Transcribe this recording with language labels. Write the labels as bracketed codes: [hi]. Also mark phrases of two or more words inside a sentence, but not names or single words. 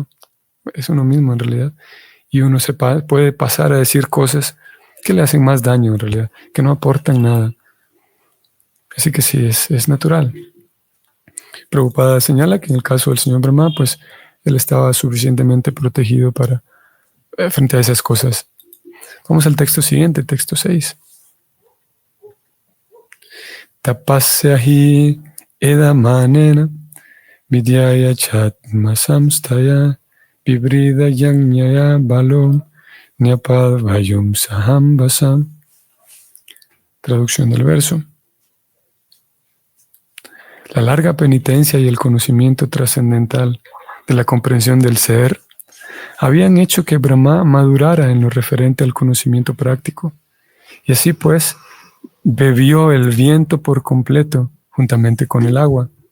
[es] Es uno mismo en realidad. Y uno puede pasar a decir cosas que le hacen más daño en realidad, que no aportan nada. Así que sí, es natural. Prabhupada señala que en el caso del señor Brahma, pues él estaba suficientemente protegido para frente a esas cosas. Vamos al texto siguiente, texto 6. [sa] तपस्यहि एदमनेन विद्यया चत्म संस्तय विब्रिद यग्न्यय बलोम् न्यपल्वयुम् सहम्बसम्. [es] Traducción del verso. La larga penitencia y el conocimiento trascendental de la comprensión del ser habían hecho que Brahma madurara en lo referente al conocimiento práctico, y así pues bebió el viento por completo juntamente con el agua.